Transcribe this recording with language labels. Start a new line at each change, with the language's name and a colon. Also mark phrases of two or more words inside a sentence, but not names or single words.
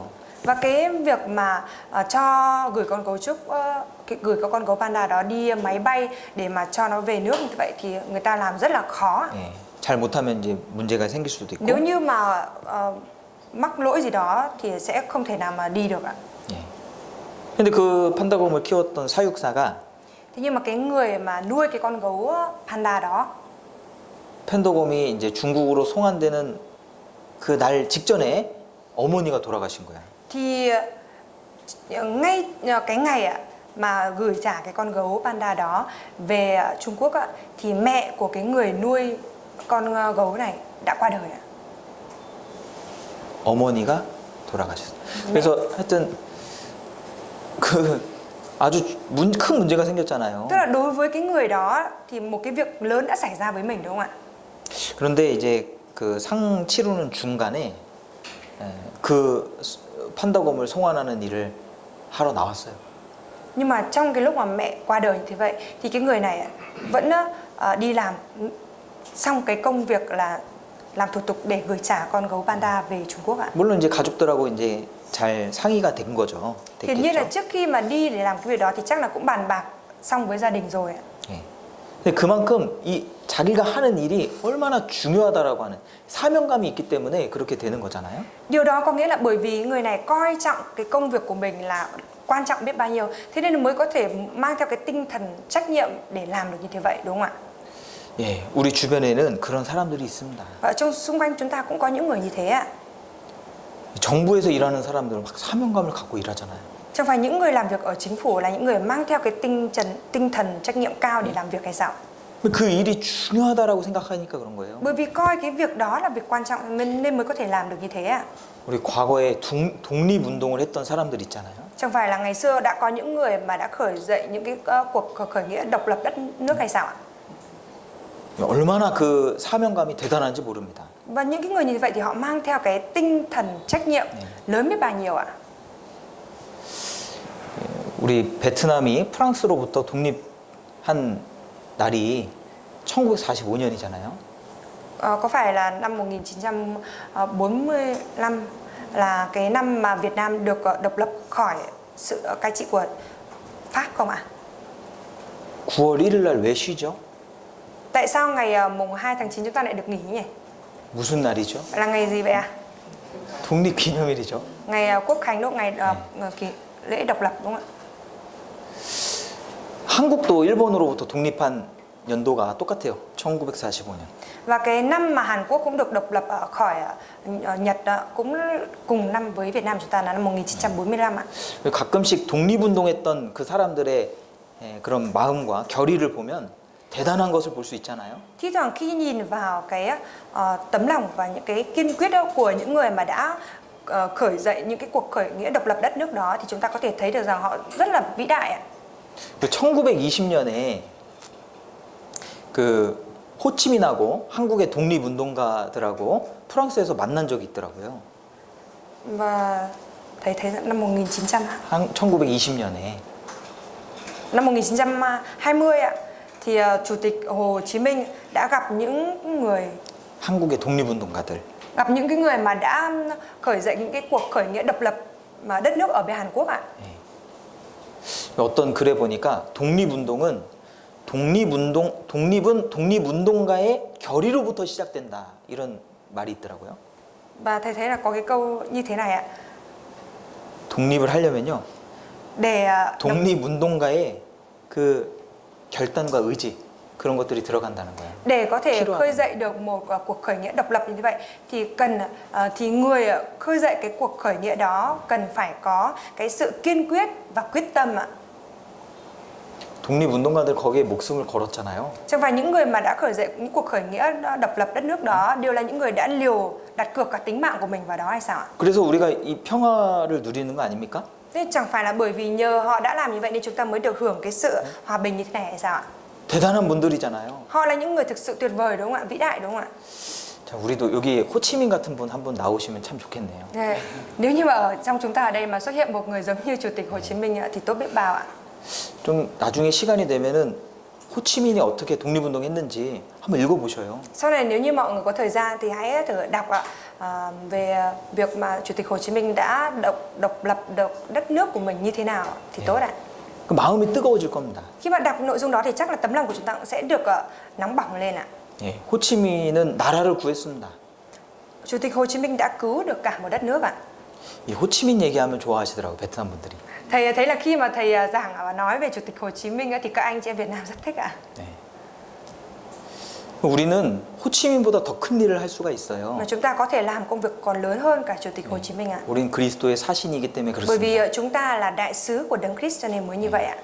Vietnamese: Và cái việc mà gửi con gấu panda đó đi máy bay để mà cho nó về nước như vậy thì người ta làm rất là khó.
Korean: 예, 잘 못하면 이제 문제가 생길 수도 있고.
Vietnamese: Nếu như mà mắc lỗi gì đó thì sẽ không thể nào mà đi được ạ.
Korean: 예. 근데 그 팬더곰을 키웠던 사육사가
Vietnamese: Thế nhưng mà cái người mà nuôi cái con gấu panda đó,
Korean: 팬더곰이 이제 중국으로 송환되는 그 날 직전에 어머니가 돌아가신 거야.
Vietnamese: thì ngay cái ngày ạ mà gửi trả cái con gấu panda đó về Trung Quốc ạ, thì mẹ của cái người nuôi con gấu này đã qua đời ạ.
Korean: 어머니가 돌아가셨어요. 그래서 하여튼 그 아주 큰 문제가 생겼잖아요.
Vietnamese: Tức là đối với cái người đó thì một cái việc lớn đã xảy ra với mình đúng không ạ?
Korean: 그런데 이제 그 상 치르는 중간에 그 팬더곰을 송환하는 일을 하러 나왔어요.
Vietnamese: Nhưng mà trong cái lúc mà mẹ qua đời như thế vậy thì cái người này vẫn đi làm xong cái công việc là làm thủ tục để gửi trả con gấu panda về Trung Quốc ạ.
Korean: 물론 이제 가족들하고 이제 잘 상의가 된 거죠.
Vietnamese: Hiển nhiên là
Korean: 됐겠죠.
Vietnamese: trước khi mà đi để làm cái việc đó thì chắc là cũng bàn bạc xong với gia đình rồi ạ.
Korean: 예. 근데 그만큼 이 자기가 하는 일이 얼마나 중요하다라고 하는 사명감이 있기 때문에 그렇게 되는 거잖아요.
Vietnamese: Điều đó có nghĩa là bởi vì người này coi trọng cái công việc của mình là quan trọng biết bao nhiêu, thế nên mới có thể mang theo cái tinh thần trách nhiệm để làm được như thế vậy, đúng không ạ?
Korean: 예, 우리 주변에는 그런 사람들이 있습니다.
Vietnamese: Và trong xung quanh chúng ta cũng có những người như thế ạ.
Korean: 정부에서 일하는 사람들은 막 사명감을 갖고 일하잖아요.
Vietnamese: Chẳng phải những người làm việc ở chính phủ là những người mang theo cái tinh thần trách nhiệm cao để làm việc hay sao?
Korean: 그 일이 중요하다라고 생각하니까 그런 거예요.
Vietnamese: Bởi vì coi cái việc đó là việc quan trọng nên mới có thể làm được như thế ạ.
Korean: 우리 과거에 독립운동을 했던 사람들 있잖아요.
Vietnamese: Chẳng phải là ngày xưa đã có những người mà đã khởi dậy những cái cuộc khởi nghĩa độc lập đất nước hay sao ạ?
Korean: 얼마나 그 사명감이 대단한지 모릅니다.
Vietnamese: Và những cái người như vậy thì họ mang theo cái tinh thần trách nhiệm lớn biết bao nhiêu ạ?
Korean: 우리 베트남이 프랑스로부터 독립한 날이 1945년이잖아요.
Vietnamese: Có phải là năm 1945 là cái năm mà Việt Nam được độc lập khỏi sự cai trị của Pháp không ạ?
Korean: 9월 1일 날 왜 쉬죠?
Vietnamese: Tại sao ngày mùng 2 tháng 9 chúng ta lại được nghỉ nhỉ?
Korean: 무슨 날이죠?
Vietnamese: Là ngày gì vậy ạ?
Korean: 독립기념일이죠.
Vietnamese: Ngày Quốc khánh đúng không? Ngày lễ độc lập đúng không ạ?
Korean: 한국도 일본으로부터 독립한 연도가 똑같아요. 1945년.
Vietnamese: Và cái năm mà Hàn Quốc cũng được độc lập khỏi Nhật cũng cùng năm với Việt Nam chúng ta là năm 1945 ạ.
Korean: 가끔씩 독립운동했던 그 사람들의 그런 마음과 결의를 보면 대단한 것을 볼 수 있잖아요.
Vietnamese: Thi thoảng khi nhìn vào cái tấm lòng và những cái kiên quyết của những người mà đã khởi dậy những cái cuộc khởi nghĩa độc lập đất nước đó thì chúng ta có thể thấy được rằng họ rất là vĩ đại ạ.
Korean: 1920년에 그 호치민하고 한국의 독립운동가들하고 프랑스에서 만난 적이 있더라고요.
Vietnamese: Và thấy năm
Korean: 1920년에
Vietnamese: năm 1920 ạ thì Chủ tịch Hồ Chí Minh đã gặp những người
Korean: 한국의 독립운동가들.
Vietnamese: gặp những cái người mà đã khởi dậy những cái cuộc khởi nghĩa độc lập mà đất nước ở bên Hàn Quốc ạ.
Korean: 어떤 글에 보니까 독립은 독립운동가의 결의로부터 시작된다 이런 말이 있더라고요.
Vietnamese: Và thầy thấy là có cái câu như thế này ạ.
Korean: 독립을 하려면요.
Vietnamese: Để
Korean: 독립운동가의 그 결단과 의지 그런 것들이 들어간다는 거예요.
Vietnamese: để có thể
Korean: 필요하다.
Vietnamese: khơi dậy được một cuộc khởi nghĩa độc lập như vậy thì người khơi dậy cái cuộc khởi nghĩa đó cần phải có cái sự kiên quyết và quyết tâm ạ.
Korean: 독립운동가들 거기에 목숨을 걸었잖아요.
Vietnamese: Chẳng phải những người mà đã khởi dậy những cuộc khởi nghĩa độc lập đất nước đó đều là những người đã đặt cược cả tính mạng của mình vào đó hay sao ạ?
Korean: 그래서 우리가 이 평화를 누리는 거 아닙니까?
Vietnamese: Thế chẳng phải là bởi vì nhờ họ đã làm như vậy nên chúng ta mới được hưởng cái sự hòa bình như thế này hay sao ạ?
Korean: 대단한 분들이잖아요.
Vietnamese: Họ là những người thực sự tuyệt vời đúng không ạ? Vĩ đại đúng không ạ?
Korean: 자, 우리도 여기 호치민 같은 분 한번 나오시면 참 좋겠네요.
Vietnamese: Thế, nếu như mà ở trong chúng ta ở đây mà xuất hiện một người giống như Chủ tịch Hồ Chí Minh ạ, thì tốt biết bao ạ.
Korean: 좀 나중에 시간이 되면은 호치민이 어떻게 독립운동했는지 한번 읽어보셔요.
Vietnamese: Sau này nếu như mọi người có thời gian thì hãy thử đọc về việc mà Chủ tịch Hồ Chí Minh đã độc lập đất nước của mình như thế nào thì tốt ạ.
Korean: 그 마음이 뜨거워질 겁니다.
Vietnamese: Khi mà đọc nội dung đó thì chắc là tấm lòng của chúng ta cũng sẽ được nóng bỏng lên ạ.
Korean: 예, 호치민은 나라를 구했습니다.
Vietnamese: Chủ tịch Hồ Chí Minh đã cứu được cả một đất nước ạ.
Korean: 이 호치민 얘기하면 좋아하시더라고 베트남 분들이.
Vietnamese: Thầy thấy là khi mà thầy giảng và nói về Chủ tịch Hồ Chí Minh thì các anh chị em Việt Nam rất thích ạ.
Korean: 네. 우리는 호치민보다 더 큰 일을 할 수가 있어요.
Vietnamese: Mà chúng ta có thể làm công việc còn lớn hơn cả Chủ tịch Hồ Chí Minh ạ.
Korean: 우린 그리스도의 사신이기 때문에
Vietnamese: Bởi vì
Korean: 그렇습니다.
Vietnamese: chúng ta là đại sứ của Đấng Christ cho nên mới như vậy ạ.